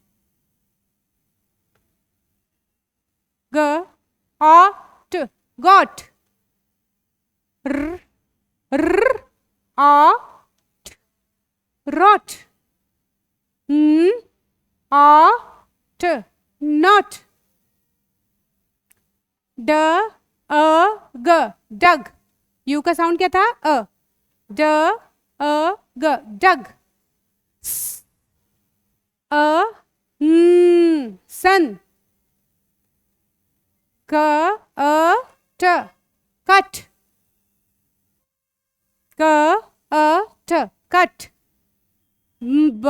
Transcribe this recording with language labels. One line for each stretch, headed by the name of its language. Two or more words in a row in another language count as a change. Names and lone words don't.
English: g o t, got, r r o t, rot, n o t, not, d o g, dog,
Hindi: यू का साउंड क्या था,
English: d o g, dog, s u n, sun, c u t, cut, c u t, cut, b